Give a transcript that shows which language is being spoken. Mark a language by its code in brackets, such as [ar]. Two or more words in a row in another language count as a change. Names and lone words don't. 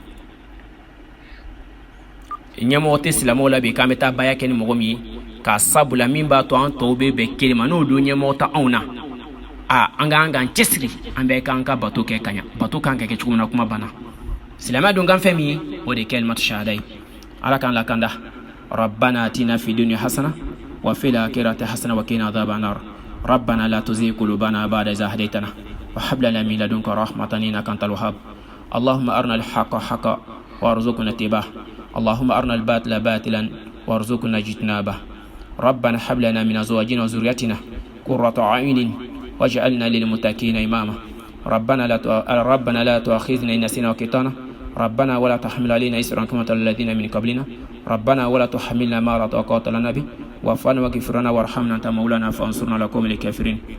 [bm] ɲɛmɔgɔ tɛ silamɛw la bi k'an bɛ taa baya kɛ ni mɔgɔ min ye k'a sabula min b'a to an tɔw bɛ bɛn kelen ma n'o don ɲɛmɔgɔ ta anw na an k'an cɛsiri an bɛɛ k'an ka bato kɛ ka ɲa bato kan ka kɛ cogo min na kuma banna silamɛya don kan fɛn min ye o de ye [ar] كلمة الشهادة [bm] ye ala k'an lakanda rabbana [ar] آتنا في الدنيا حسنة وفي الآخرة حسنة وقنا عذاب النار ربنا لا تزغ قلوبنا بعد إذ هديتنا وهب لنا من لدنك رحمة إنك أنت الوهاب اللهم أرنا الحق حقا وارزقنا اتباعه اللهم أرنا الباطل باطلا وارزقنا اجتنابه ربنا هب لنا من أزواجنا وذريتنا قرة أعين واجعلنا للمتقين إماما ربنا لا تؤاخذنا إن نسينا وأخطأنا ربنا ولا تحمل علينا إصرا كما حملت على الذين من قبلنا ربنا ولا تحملنا ما لا طاقة لنا به واعف عنا واغفر لنا وارحمنا أنت مولانا فانصرنا على القوم الكافرين